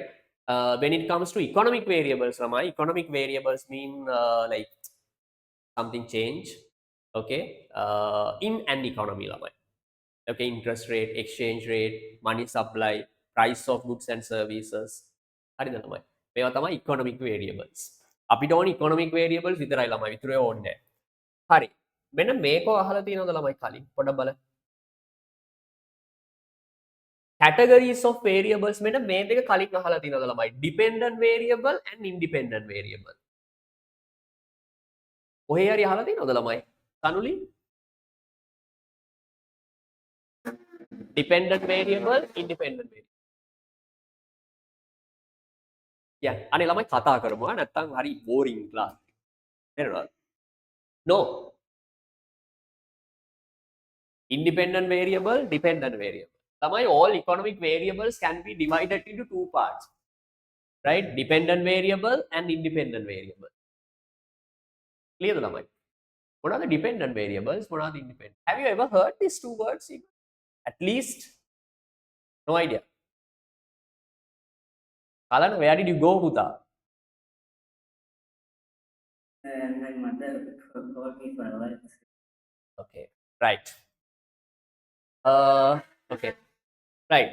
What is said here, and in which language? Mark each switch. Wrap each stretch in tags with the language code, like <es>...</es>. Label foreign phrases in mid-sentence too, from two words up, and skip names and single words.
<en>When it comes to economic variables, economic variables mean like something change, okay, in an economy. Okay, interest rate, exchange rate, money supply, price of goods and services.</en> <si>හරි ළමයි. මේවා තමයි</si> <en>economic variables.</en> <si>අපිට ඕනේ</si> <en>economic variables</en> <si>විතරයි ළමයි. විතරේ ඕනේ. හරි. මෙන්න මේක අහලා තියෙනවද ළමයි කලින්? පොඩ්ඩක් බලන්න.</si> <en>Categories of variables</en> <si>මෙන්න මේ දෙක කලින් අහලා තියෙනවද ළමයි?</si> <en>Dependent variable and independent variable.</en> <si>ඔහේ හරි අහලා තියෙනවද ළමයි? තනුලි?</si> <en>Dependent variable, independent variable. Yeah,</en> <si>අනේ ළමයි කතා කරමු නැත්තම් හරි</si> <en>boring class.</en> <si>තේරෙනවද? No.</si> <en>Independent variable, dependent variable. ළමයි all economic variables can be divided into two parts. Right? Dependent variable and independent variable.</en> <si>Clear ද ළමයි? මොනවාද</si> <en>dependent variables?</en> <si>මොනවාද independent?</si> <en>Have you ever heard these two words? At least? No idea. Alan, where did you go, Huta? My mother called me for work. Okay, right. Okay, right.</en>